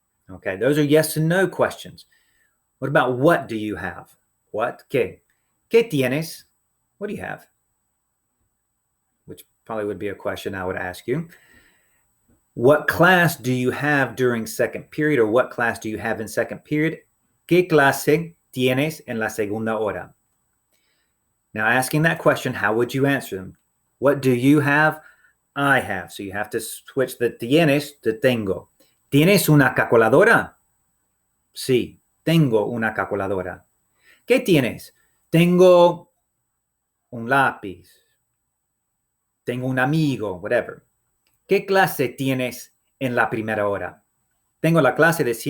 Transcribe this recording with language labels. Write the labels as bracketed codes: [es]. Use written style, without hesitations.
[en] Okay, those are yes and no questions. What about what do you have? What? [es] ¿Qué? ¿Qué tienes? [en] What do you have? Which probably would be a question I would ask you. What class do you have during 2nd period, or what class do you have in 2nd period? [es] ¿Qué clase tienes en la segunda hora? [en] Now, asking that question, how would you answer them? What do you have? I have. So you have to switch the tienes to tengo. [es] ¿Tienes una calculadora? Sí, tengo una calculadora. ¿Qué tienes? Tengo un lápiz. Tengo un amigo, whatever. ¿Qué clase tienes en la primera hora? Tengo la clase de ciencias